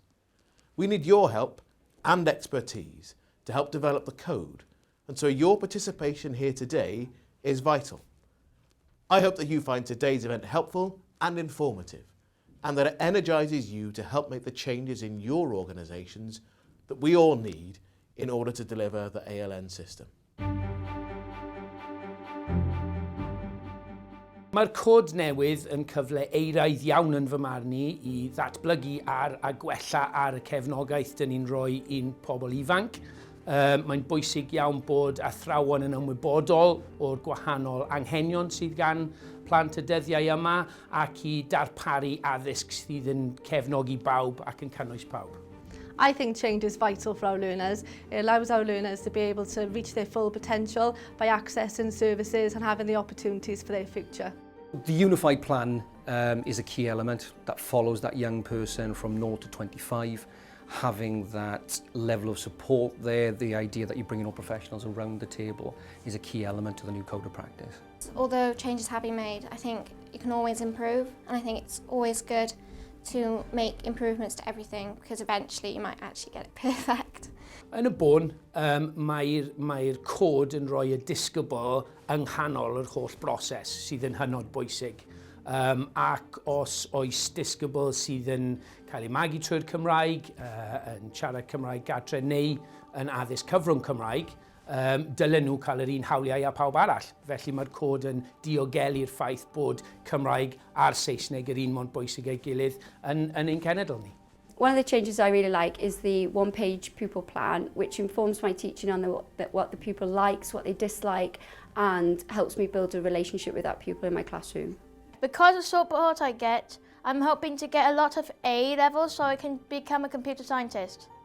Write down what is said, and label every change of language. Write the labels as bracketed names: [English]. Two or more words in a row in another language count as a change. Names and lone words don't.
[English] We need your help and expertise to help develop the code, and so your participation here today is vital. I hope that you find today's event helpful and informative, and that it energises you to help make the changes in your organisations that we all need in order to deliver the ALN system. [Welsh] Mae'r cod newydd yn cyfle eiraidd iawn yn fy marn i ddatblygu a gwella ar y cefnogaeth dyn ni'n rhoi i'n pobl ifanc. Mae'n bwysig iawn bod athrawon yn ymwybodol o'r gwahanol anghenion sydd gan plant y dyddiau yma ac i darparu addysg sydd yn cefnogi bawb ac yn cynnwys pawb. [English] I think change is vital for our learners. It allows our learners to be able to reach their full potential by accessing services and having the opportunities for their future. The unified plan is a key element that follows that young person from 0 to 25. Having that level of support there, the idea that you're bringing all professionals around the table is a key element to the new code of practice. Although changes have been made, I think you can always improve, and I think it's always good to make improvements to everything, because eventually you might actually get it perfect. [Welsh] Yn y bôn, mae'r cod yn rhoi y disgybl yng nghanol yr holl broses sydd yn hynod bwysig. Ac os oes disgybl sydd yn cael ei magu trwy'r Cymraeg, yn siarad Cymraeg gartre neu yn addysg cyfrwng Cymraeg, dylen nhw cael yr un hawliau a pawb arall. Felly mae'r cod yn diogelu'r ffaith bod Cymraeg a'r Saesneg yr un mond bwysig ei gilydd yn ein cenedl ni. [English] One of the changes I really like is the one-page pupil plan, which informs my teaching on what the pupil likes, what they dislike, and helps me build a relationship with that pupil in my classroom. Because of support I get, I'm hoping to get a lot of A levels so I can become a computer scientist.